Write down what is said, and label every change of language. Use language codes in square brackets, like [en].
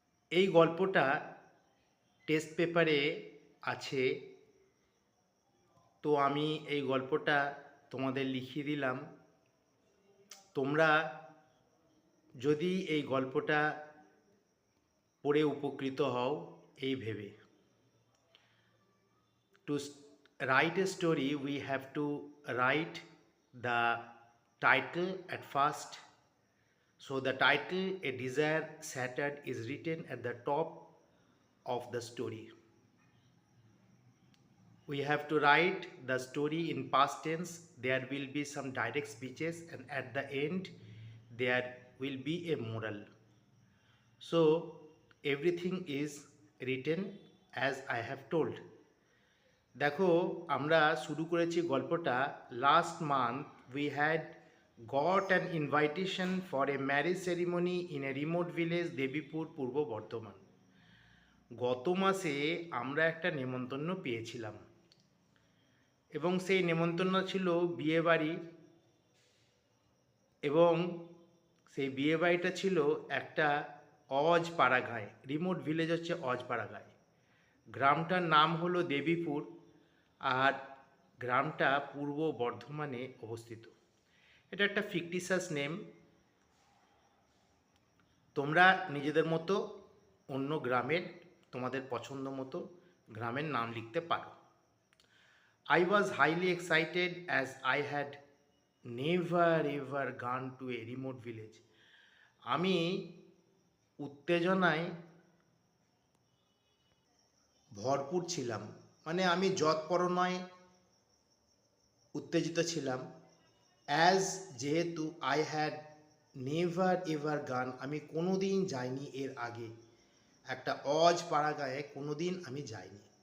[bn] এই গল্পটা টেস্ট পেপারে আছে, তো আমি এই গল্পটা তোমাদের লিখিয়ে দিলাম। তোমরা যদি এই গল্পটা পড়ে উপকৃত হও এই ভেবে। [en] To write a story, we have to write the title at first. So the title, A Desire Shattered, is written at the top of the story. We have to write the story in past tense. There will be some direct speeches, and at the end there will be a moral. So everything is written as I have told. [bn] দেখো, আমরা শুরু করেছি গল্পটা [en] Last month we had got an invitation for a marriage ceremony in a remote village Debipur, Purba Bardhaman. [bn] গত মাসে আমরা একটা নেমন্তন্ন পেয়েছিলাম এবং সেই নেমন্তন্ন ছিল বিয়েবাড়ি, এবং সেই বিয়েবাড়িটা ছিল একটা অজপাড়াগাঁয়ে। [en] remote village [bn] হচ্ছে অজপাড়াগাঁয়ে। গ্রামটার নাম হলো দেবীপুর, আর গ্রামটা পূর্ব বর্ধমানে অবস্থিত। এটা একটা [en] Fictitious name. [bn] তোমরা নিজেদের মতো অন্য গ্রামের তোমাদের পছন্দ মতো গ্রামের নাম লিখতে পারো। [en] I was highly excited as I had never ever gone to a remote village. [bn] আমি উত্তেজনায় ভরপুর ছিলাম, মানে আমি যৎপরোনায় উত্তেজিত ছিলাম। অ্যাজ যেহেতু [en] I had never ever gone, [bn] আমি কোনো দিন যাইনি এর আগে, একটা অজপাড়াগাঁয়ে কোনো দিন আমি যাইনি।